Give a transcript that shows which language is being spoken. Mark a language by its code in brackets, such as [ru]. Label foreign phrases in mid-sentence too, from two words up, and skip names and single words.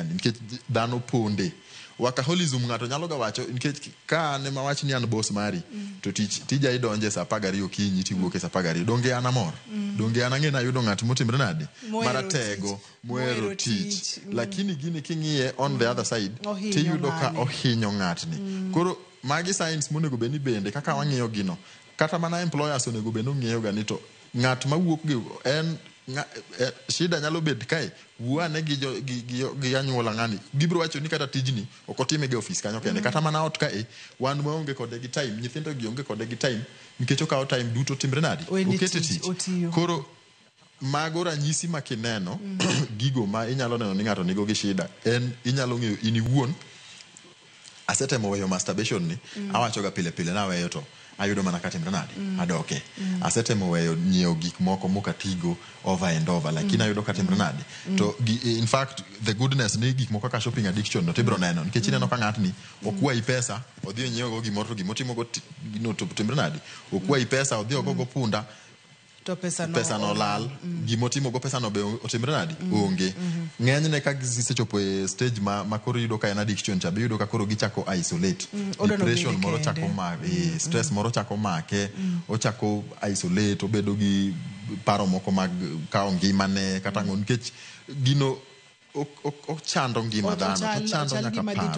[luo] ni nikech dhano ponde workaholism ng'ato nyalo ga wacho nikech ka ne mawach ni an boss mari to tija idonje sa 12 okinyi tiwuok e sa 12 donge an amor donge an ang'e na yudo ng'at motimre nade maratego muero tich lakini gini king'iye [en] on the other side [luo] tiyudo ka ohinyo ng'atni koro magi signs monego beni bende kaka wang'iyo gino kata mana employers onego beni ng'iyo ga ni to ng'at mawuok gi en shida nyalo bed kae wuane gi anyuola ng'ani gibro wacho ni kata tijni ok otime gi office kanyo kende kata mana ot kae wan maonge kode gi time nyithindo gi onge kode gi time nikech okawo time duto timre nadi okete tich koro mago ranyisi makineno gigo ma inyalo neno ni ng'ato nigo gi shida en inyalo ng'eyo in iwuon asetemo weyo masturbation ni awacho ga pile pile na weyo to ayudo mana katimre nadi adoke asetemo weyo nyiewo gik moko mokatigo [en] over and over [luo] lakini ayudo katimre nadi to [en] in fact the goodness [luo] ni gik moko kaka [en] shopping addiction [luo] no tibro neno nikech ineno ka ng'atni okwayi pesa odhi nyiewo go gimoro to gimotimo go no to timre nadi okwayi pesa odhi ogo punda to pesa no lal gimotimo go pesa no be otimre nadi onge ng'enyne ka gisechopo e stage ma koro yudo ka en addiction cha be yudo ka koro gichako [en] isolate depression [luo] moro chako [en] make stress [luo] moro chako make ochako isolate obedo gi paro moko mag kawo ngimane kata ng'o nikech gino ochando ngima dhano ochando nyaka paro